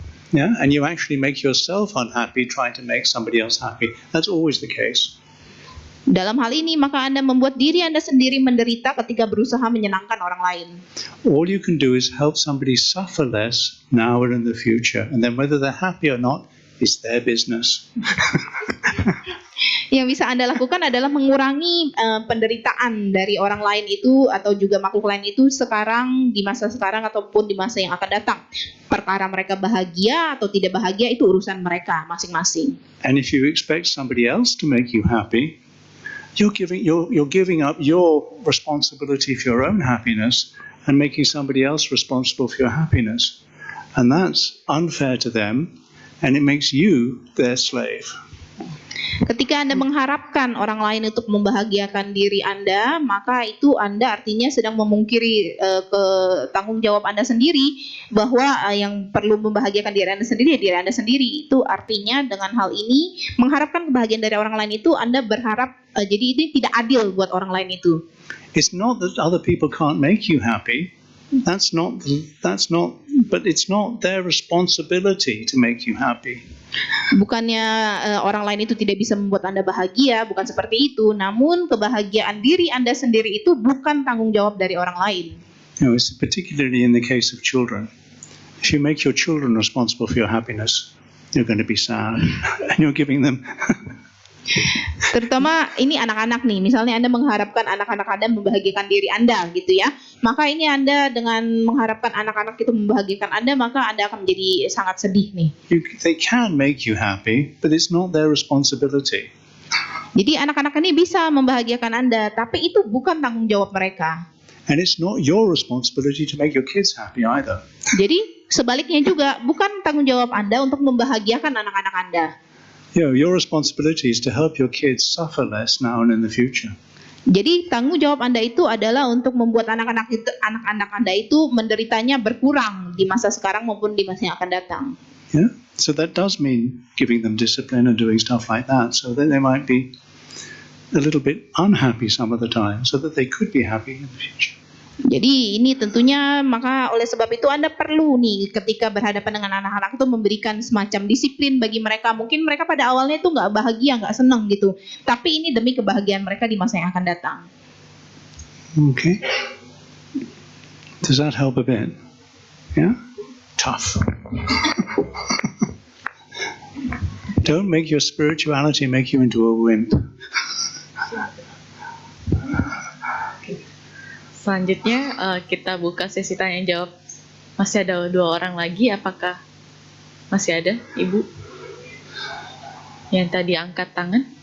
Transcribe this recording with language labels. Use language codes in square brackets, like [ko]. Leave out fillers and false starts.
[en] Yeah, and you actually make yourself unhappy trying to make somebody else happy. That's always the case. [id] Dalam hal ini, maka Anda membuat diri Anda sendiri menderita ketika berusaha menyenangkan orang lain. [en] All you can do is help somebody suffer less now or in the future, and then whether they're happy or not is their business. [id] Yang bisa Anda lakukan adalah mengurangi penderitaan dari orang lain itu atau juga makhluk lain itu sekarang, di masa sekarang ataupun di masa yang akan datang. Perkara mereka bahagia atau tidak bahagia itu urusan mereka masing-masing. [en] And if you expect somebody else to make you happy, you're giving up your responsibility for your own happiness and making somebody else responsible for your happiness. And that's unfair to them, and it makes you their slave. [id] Ketika Anda mengharapkan orang lain untuk membahagiakan diri Anda, maka itu Anda artinya sedang memungkiri tanggung jawab Anda sendiri, bahwa yang perlu membahagiakan diri Anda sendiri, diri Anda sendiri. Itu artinya dengan hal ini, mengharapkan kebahagiaan dari orang lain itu Anda berharap, jadi ini tidak adil buat orang lain itu. [en] It's not that other people can't make you happy. That's not, but it's not their responsibility to make you happy. [id] Bukannya orang lain itu tidak bisa membuat Anda bahagia, bukan seperti itu. Namun kebahagiaan diri Anda sendiri itu bukan tanggung jawab dari orang lain. [en] It's particularly in the case of children. If you make your children responsible for your happiness, you're going to be sad, and you're giving them. [id] Terutama ini anak-anak nih, misalnya Anda mengharapkan anak-anak Anda membahagiakan diri Anda gitu ya, maka ini Anda dengan mengharapkan anak-anak itu membahagiakan Anda, maka Anda akan menjadi sangat sedih nih. [en] They can make you happy, but it's not their responsibility. [id] Jadi anak-anak ini bisa membahagiakan Anda, tapi itu bukan tanggung jawab mereka. [en] And it's not your responsibility to make your kids happy either. [id] Jadi sebaliknya juga, bukan tanggung jawab Anda untuk membahagiakan anak-anak Anda. [en] Your responsibility is to help your kids suffer less now and in the future. [id] Jadi tanggung jawab Anda itu adalah untuk membuat anak-anak Anda itu menderitanya berkurang di masa sekarang maupun di masa yang akan datang. [en] Yeah, so that does mean giving them discipline and doing stuff like that, so that they might be a little bit unhappy some of the time, so that they could be happy in the future. [id] Jadi ini tentunya maka oleh sebab itu Anda perlu nih ketika berhadapan dengan anak-anak itu memberikan semacam disiplin bagi mereka. Mungkin mereka pada awalnya itu nggak bahagia, nggak senang gitu. Tapi ini demi kebahagiaan mereka di masa yang akan datang. [en] Okay. Does that help a bit? Yeah? Tough. Don't make your spirituality make you into a wimp. [id] Selanjutnya kita buka sesi tanya jawab. Masih ada 2 orang lagi, apakah masih ada Ibu yang tadi angkat tangan?